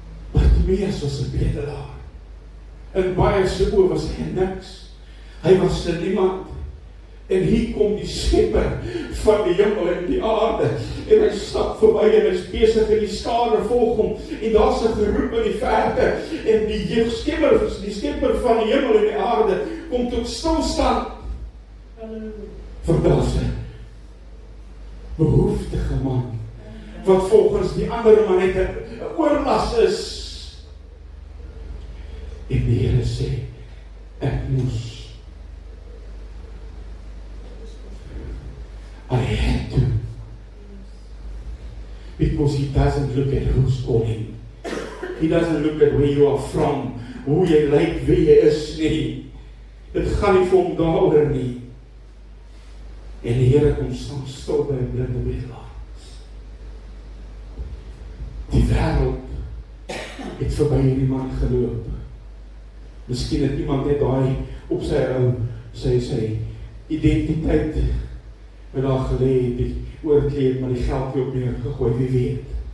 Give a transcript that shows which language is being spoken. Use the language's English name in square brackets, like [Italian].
[Afrikaans] Bartimeus was 'n bedelaar. In baie se oë was hy niks. Hy was 'n niemand. En hier kom die skepper van die hemel en die aarde. En hy stap verby en hy is besig en die skare volg hom. En daar's 'n geroep in die verte. En die skepper van die hemel en die aarde kom tot stilstand. Verdaas 'n behoeftige man. Wat volgens die ander man net 'n oorlas is. En die Here sê, ek moes. [English] I had to. Because he doesn't look at who's calling. He doesn't look at where you are from. [Afrikaans] Hoe jy lyk, wie jy is nie. Dit gaan nie vir hom daaroor nie. En die Here kom staan stil by 'n blinde bedelaar. Die wêreld het verby hierdie man geloop. Miskien het iemand net daai op sy identiteit met daar gelê, die oorkleed, maar die geld weer op neergegooi, wie weet.